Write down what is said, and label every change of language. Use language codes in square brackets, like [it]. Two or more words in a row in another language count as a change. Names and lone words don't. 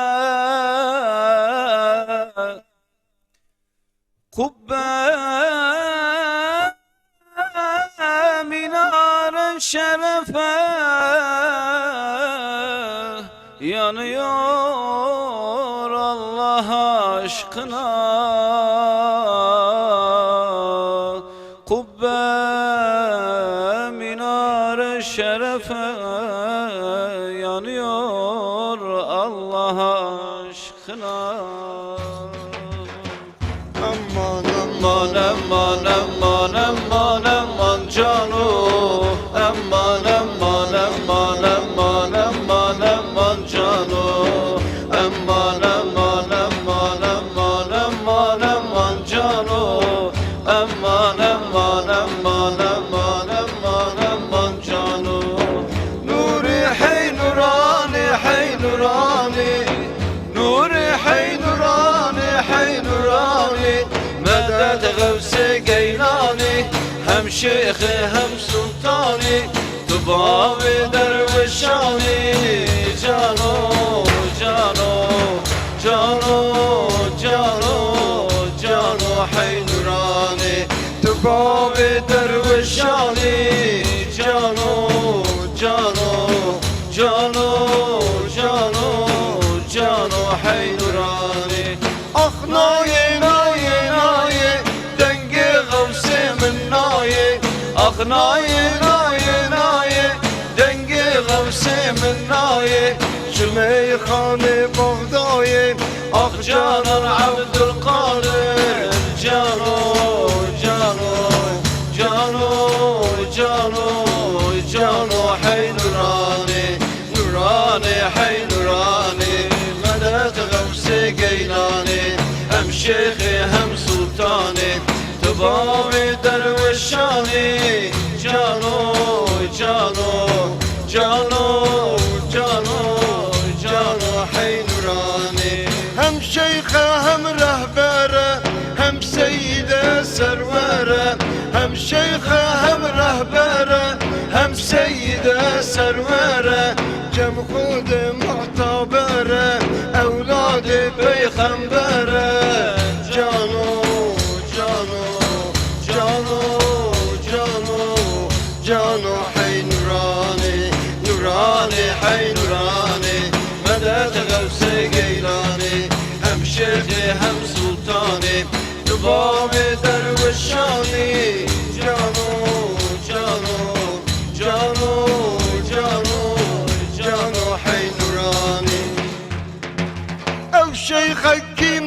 [tr] Kubbe minare şerefe yanıyor Allah aşkına. Kubbe minare şerefe yanıyor Allah aşkına. Aman Aman aman aman aman aman canu, aman aman aman aman aman aman canu, aman aman aman aman aman aman canu, aman aman aman aman aman aman canu. Nuri hey nurani hey nurani, Nuri hey nurani hey nurani, medet gavse geylani, hem şeyhi hem sultani, tubavi dervişani. [ku] Cano cano cano cano cano hey nurani, tubavi dervişani. Cano cano cano cano cano hey nurani. Ah naye naye naye dengi gavse min naye, ah naye naye naye dengi gavse min naye. Şümeyhane Bağdayı, [tr] ah canan Abdülkadir. [ku] Cano cano cano cano cano hey nurani, [tr] nurani hey nurani, medet gavse geylani, hem şeyhi hem sultani, tıbavi dervişani. [ku] Cano cano cano cano cano hey nurani. [tr] hem şeyhe hem rehbere, hem seyyide servere, hem şeyhe hem rehbere, hem seyyide servere, cem khud-i mu'tabere, evlad-i peygambere. [ku] Cano cano cano cano cano hey nurani, [tr] nurani hey nurani, medet gavse geylani, hem şeyhi hem sultani, tubavi dervişani. [ku] Cano cano cano cano cano hey nurani. Ev şeyhe